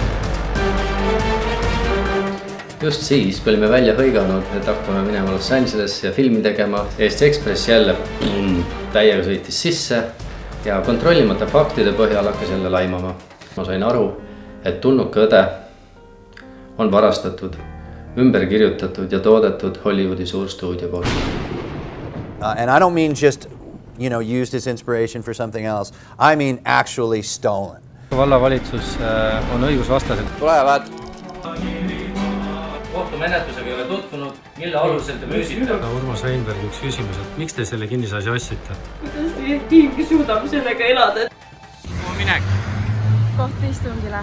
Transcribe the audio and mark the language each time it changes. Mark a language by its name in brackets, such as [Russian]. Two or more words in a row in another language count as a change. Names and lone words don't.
[Estonian] Just siis, kui olime välja hõiganud, et hakkame minema Los Angelesse ja filmi tegema, Eesti Ekspress jälle täiega sõitis sisse ja kontrollimata faktide põhjal hakkas jälle laimama. Ma sain aru, et Tulnud kõde on varastatud, ümber kirjutatud ja toodetud Hollywoodi suurstuudio poolt. [English] And I don't mean just used as inspiration for something else. I mean actually stolen. [Estonian] Vallavalitsus on õigusvastaselt. Tulevad! Kohtumenetlusega ei ole tutvunud, mille alusel te müüsite? Urmas Weinberg, üks küsimus, et miks te selle kinnisasja ostsite? Kuidas teie tiimgi suudab sellega elada? Minek! Kohtuistungile.